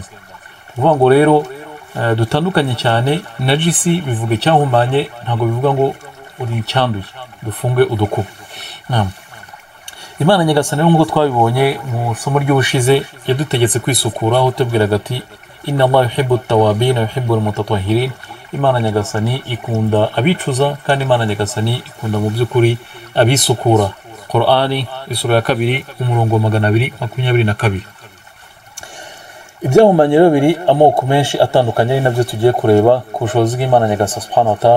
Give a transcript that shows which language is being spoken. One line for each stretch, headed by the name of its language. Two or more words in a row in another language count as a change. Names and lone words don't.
Kinyarwanda: Kuvuga ngo rero dutandukanye cyane. Najisi bivuga icyahumanye, ntabwo bivuga ngo uri icyanduye. Dufunge udukubo. Imana Nyagasani nk'uko twabibonye mu somo ry'ubushize, yadutegetse kwisukura, aho tubwiraga ati
Arabic: إن الله يحب التوابين ويحب المتطهرين.
Kinyarwanda: Imana Nyagasani ikunda abicuza, kandi Imana Nyagasani ikunda mu by'ukuri abisukura. Qur'ani isura ya 2 umurongo wa 222. Ibyahumanye rero biri amoko menshi atandukanye, ari nabyo tugiye kureba ku bushobozi bw'Imana Nyagasani
Arabic: سبحانه وتعالى.